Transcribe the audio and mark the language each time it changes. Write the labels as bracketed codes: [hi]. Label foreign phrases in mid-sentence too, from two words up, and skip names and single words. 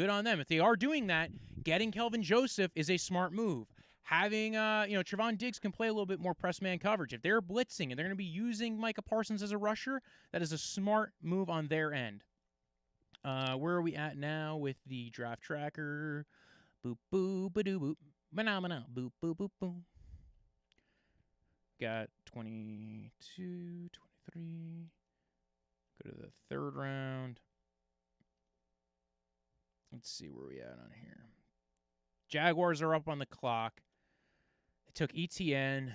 [en] If they are doing that, getting Kelvin Joseph is a smart move. having, Trevon Diggs can play a little bit more press man coverage. If they're blitzing and they're going to be using Micah Parsons as a rusher, that is a smart move on their end. Where are we at now with the draft tracker? Boop, boop, ba-doo, boop. Ba-na-ba-na, boop, boop, boop, boom. Got 22, 23. Go to the third round. Let's see where we at on here. Jaguars are up on the clock. They took ETN.